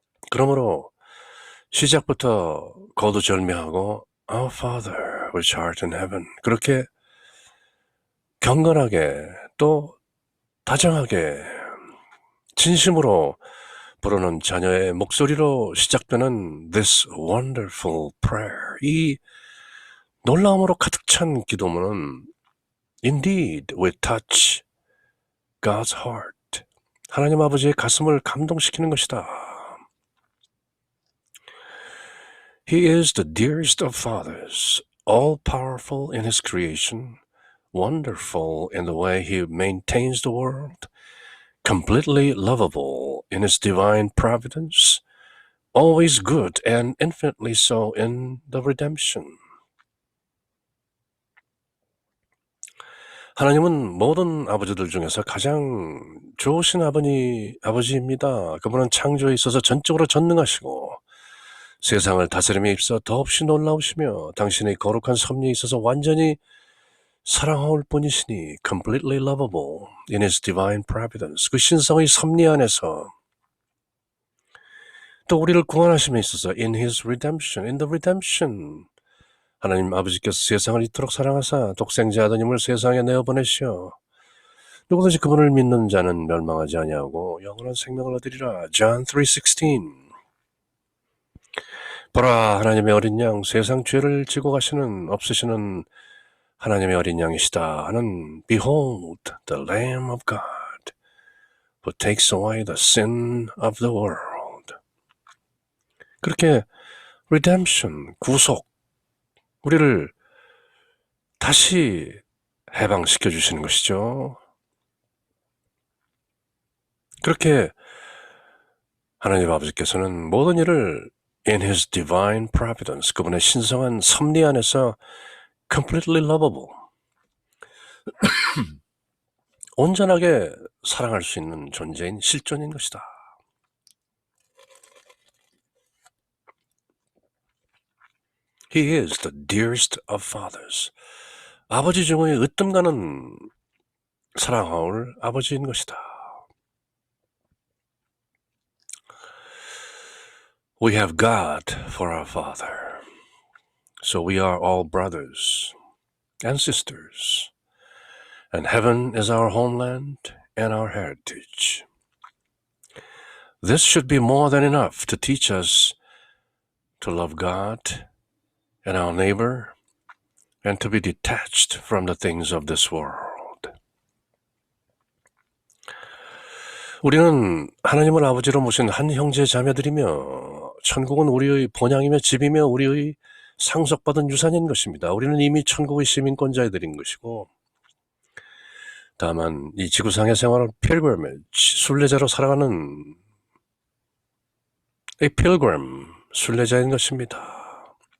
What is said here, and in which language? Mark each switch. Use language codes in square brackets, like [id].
[ko] 그러므로 시작부터 거두절미하고 [en] Our Father which art in heaven, [ko] 그렇게 경건하게 또 다정하게 진심으로 부르는 자녀의 목소리로 시작되는 [en] This wonderful prayer, [ko] 이 놀라움으로 가득 찬 기도문은 [en] Indeed we touch God's heart, [ko] 하나님 아버지의 가슴을 감동시키는 것이다. [en] He is the dearest of fathers, all-powerful in his creation, wonderful in the way he maintains the world, completely lovable in his divine providence, always good and infinitely so in the redemption. [ko] 하나님은 모든 아버지들 중에서 가장 좋으신 아버지입니다. 그분은 창조에 있어서 전적으로 전능하시고 세상을 다스림에 있어 더없이 놀라우시며 당신의 거룩한 섭리에 있어서 완전히 사랑할 뿐이시니 [en] completely lovable in his divine providence, [ko] 그 신성의 섭리 안에서 또 우리를 구원하심에 있어서 [en] in his redemption, in the redemption, [ko] 하나님 아버지께서 세상을 이토록 사랑하사 독생자 아드님을 세상에 내어보내시어 누구든지 그분을 믿는 자는 멸망하지 아니하고 영원한 생명을 얻으리라. [en] John 3:16. [ko] 보라, 하나님의 어린 양, 세상 죄를 지고 가시는 없으시는 하나님의 어린 양이시다 하는 [en] Behold the Lamb of God who takes away the sin of the world. [ko] 그렇게 redemption, 구속, 우리를 다시 해방시켜 주시는 것이죠. 그렇게 하나님 아버지께서는 모든 일을 [en] in His divine providence, [ko] 그분의 신성한 섭리 안에서 [en] completely lovable, [ko] 온전하게 사랑할 수 있는 존재인 실존인 것이다. [en] He is the dearest of fathers. [ko] 아버지 중의 으뜸가는 사랑하올 아버지인 것이다. [en] We have God for our Father. So we are all brothers and sisters. And heaven is our homeland and our heritage. This should be more than enough to teach us to love God and our neighbor and to be detached from the things of this world. [ko] 우리는 하나님을 아버지로 모신 한 형제 자매들이며 천국은 우리의 본향이며 집이며 우리의 상속받은 유산인 것입니다. 우리는 이미 천국의 시민권자들인 것이고 다만 이 지구상의 생활을 pilgrimage, 순례자로 살아가는 a pilgrim, 순례자인 것입니다.